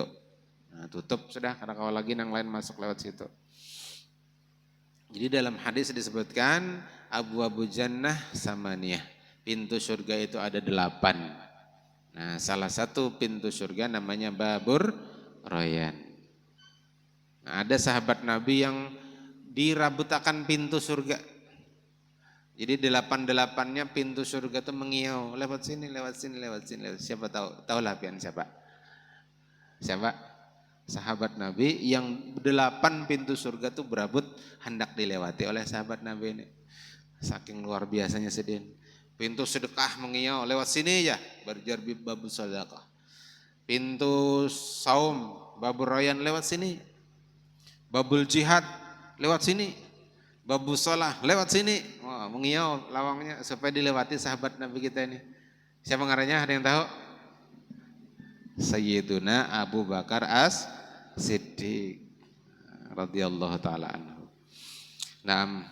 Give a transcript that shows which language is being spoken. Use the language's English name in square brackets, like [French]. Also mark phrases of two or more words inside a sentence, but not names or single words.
[Banjar] Nah, tutup sudah karena kalau lagi yang lain masuk lewat situ. Jadi dalam hadis disebutkan [Arabic] أبواب جنة ثمانية. [Banjar] Pintu surga itu ada 8. Nah, salah satu pintu surga namanya Babur Rayyan. Nah, ada sahabat Nabi yang dirabutakan pintu surga. Jadi 8-8-nya pintu surga itu mengiau, lewat sini, lewat sini, lewat sini. Siapa tahu? Tahulah pian siapa? Siapa? Sahabat Nabi yang 8 pintu surga itu berabut hendak dilewati oleh sahabat Nabi ini. Saking luar biasanya sedih. Pintu sedekah mengiau, lewat sini ya, berjarbi babu sedekah. Pintu saum, Babur Rayyan lewat sini. Babul jihad lewat sini. Babu sholah lewat sini. Wah, mengiau lawangnya supaya dilewati sahabat Nabi kita ini. Siapa ngarannya? Ada yang tahu? [Arabic] سيدنا أبو بكر الصديق رضي الله تعالى عنه. Naam.